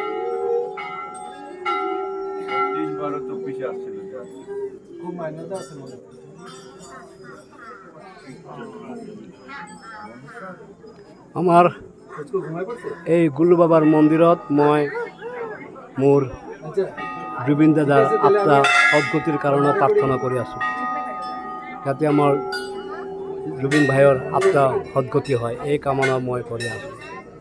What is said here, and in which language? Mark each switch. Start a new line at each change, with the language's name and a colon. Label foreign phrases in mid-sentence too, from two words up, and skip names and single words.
Bangla: খুব মান্যতা আছে মনে।
Assamese: আমার এই গুল্লু বাবার মন্দিৰত মই মোৰ জুবিন দাদাৰ আত্মা সদ্গতিৰ কাৰণে প্ৰাৰ্থনা কৰি আছোঁ, যাতে আমাৰ জুবিন ভাইৰ আত্মা সদ্গতি হয়, এই কামনা মই কৰি আছোঁ।